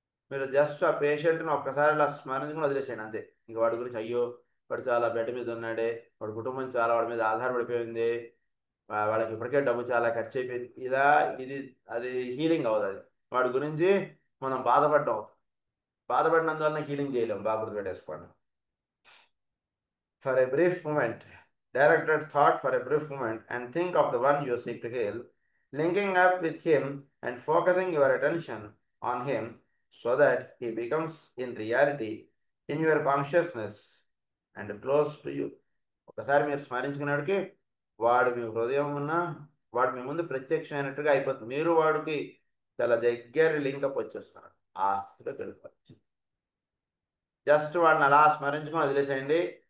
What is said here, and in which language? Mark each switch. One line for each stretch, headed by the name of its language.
Telugu: మీరు జస్ట్ ఆ పేషెంట్ని ఒక్కసారి అలా స్మరించుకుని వదిలేసేయండి అంతే. ఇంక వాడి గురించి అయ్యో వాడు చాలా బెడ్ మీద ఉన్నాడే, వాడి కుటుంబం చాలా వాడి మీద ఆధారపడిపోయింది, వాళ్ళకి ఇప్పటికే డబ్బు చాలా ఖర్చు అయిపోయింది, ఇలా ఇది అది హీలింగ్ అవ్వదు. అది వాడి గురించి మనం బాధపడ్డాం, బాధపడినందువల్ల హీలింగ్ చేయలేం. బాగా గుర్తుపెట్టేసుకోండి.
English: For a brief moment, directed thought for a brief moment, and think of the one you seek to heal, linking up with him and focusing your attention on him so that he becomes in reality in your consciousness and close to you.
Telugu: ఒకసారి మీరు స్మరించుకున్నాడికి వాడు మీ హృదయం ఉన్న వాడు మీ ముందు ప్రత్యక్షమైనట్టుగా అయిపోతుంది. మీరు వాడికి చాలా దగ్గర లింకప్ వచ్చేస్తున్నాడు. ఆ స్థితిలోకి వెళ్ళిపోవచ్చు. జస్ట్ వాడిని అలా స్మరించుకొని వదిలేసేయండి.